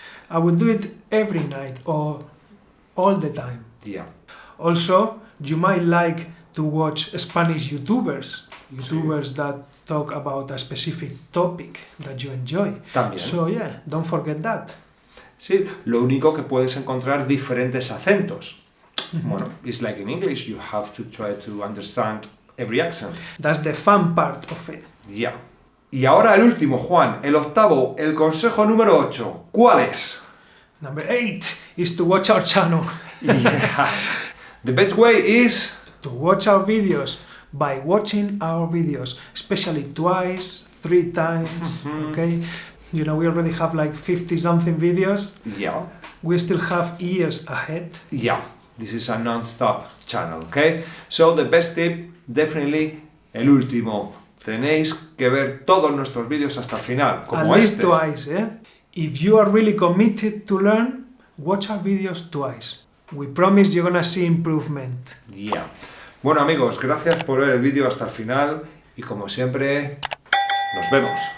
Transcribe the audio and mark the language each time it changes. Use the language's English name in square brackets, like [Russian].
[English] I would do it every night or all the time. Yeah. Also, you might like to watch Spanish YouTubers that talk about a specific topic that you enjoy. [Spanish] También. [English] So yeah, don't forget that. [Spanish] Sí, lo único que puedes encontrar diferentes acentos. [English] Bueno, it's like in English, you have to try to understand every accent. That's the fun part of it. Yeah. [Spanish] Y ahora el último, Juan, el octavo, el consejo número 8. ¿Cuál es? [English] Number 8 is to watch our channel. Yeah. The best way is... to watch our videos by watching our videos, especially twice, 3 times, okay? You know, we already have like 50 something videos. Yeah. We still have years ahead. Yeah. This is a non-stop channel, okay? So the best tip, definitely [Spanish] el último. Tenéis que ver todos nuestros vídeos hasta el final, como [English] At least [Spanish] este. [English] twice, eh? If you are really committed to learn, watch our videos twice. We promise you're gonna see improvement. Yeah. [Spanish] Bueno amigos, gracias por ver el vídeo hasta el final y como siempre, nos vemos.